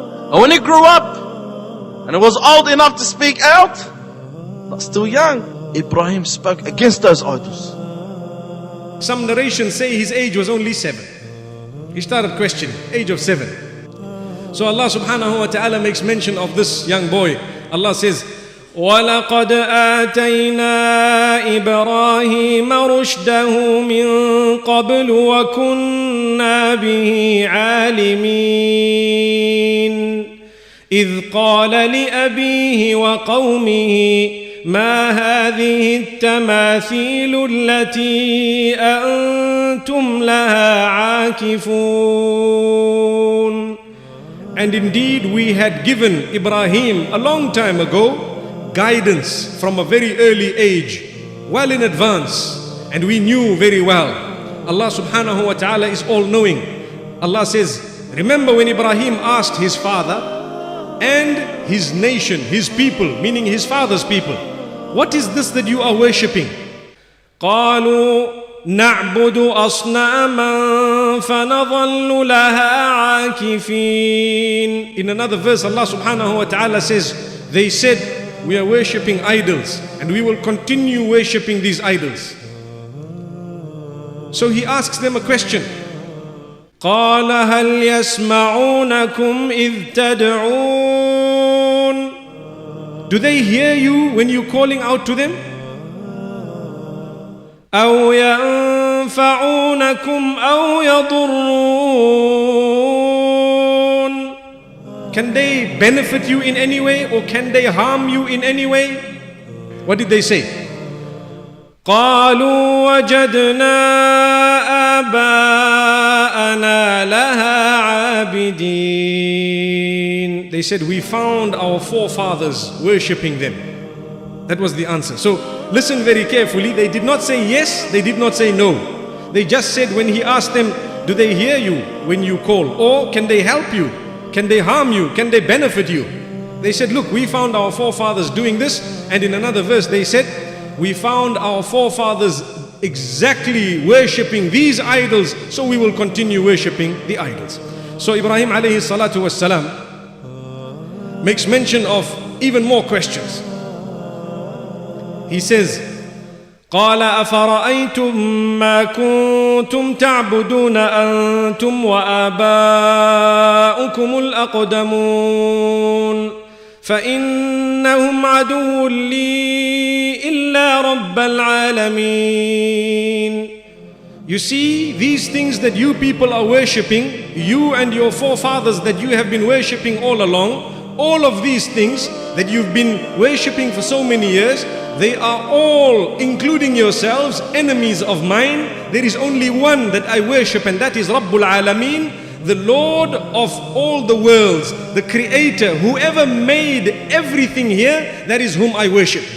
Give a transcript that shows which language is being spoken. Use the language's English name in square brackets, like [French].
[English] And when he grew up and he was old enough to speak out, but still young, Ibrahim spoke against those idols. Some narrations say his age was only 7. He started questioning, age of 7. So Allah [Arabic] subhanahu wa ta'ala [English] makes mention of this young boy. Allah says, [Arabic] وَلَقَدْ آتَيْنَا إِبْرَاهِيمَ رُشْدَهُ مِنْ قَبْلُ وَكُنَّا بِهِ عَالِمِينَ إِذْ قَالَ لِأَبِيهِ وَقَوْمِهِ ما هذه التماثيل التي أنتم لها عاكفون. [English] And indeed we had given Ibrahim a long time ago guidance from a very early age, well in advance, and we knew very well. Allah [Arabic] subhanahu wa ta'ala [English] is all knowing. Allah says, remember when Ibrahim asked his father and his nation, his people, meaning his father's people, what is this that you are worshipping? [Arabic] قالوا نعبد أصناما فنظل لها عاكفين. [English] In another verse Allah [Arabic] subhanahu wa ta'ala [English] says, they said, we are worshipping idols and we will continue worshipping these idols. So he asks them a question. [Arabic] قال هل يسمعونكم إذ تدعون. [English] Do they hear you when you're calling out to them? [Arabic] أو ينفعونكم أو يضرون. [English] Can they benefit you in any way or can they harm you in any way? What did they say? [Arabic] قالوا وجدنا آباءنا لها عابدين. [English] They said, we found our forefathers worshipping them. That was the answer. So listen very carefully. They did not say yes, they did not say no. They just said, when he asked them, do they hear you when you call? Or can they help you? Can they harm you? Can they benefit you? They said, look, we found our forefathers doing this. And in another verse they said, we found our forefathers exactly worshipping these idols, so we will continue worshipping the idols. So Ibrahim [Arabic] alayhi salatu wassalam [English] makes mention of even more questions. He says, [Arabic] قال أفرأيتم ما كنتم تعبدون أنتم وآباؤكم الأقدمون فإنهم عدو لي إلا رب العالمين. [English] You see, these things that you people are worshipping, you and your forefathers that you have been worshipping all along, all of these things that you've been worshipping for so many years, they are all, including yourselves, enemies of mine. There is only one that I worship, and that is Rabbul Alameen, the Lord of all the worlds, the Creator, whoever made everything here, that is whom I worship.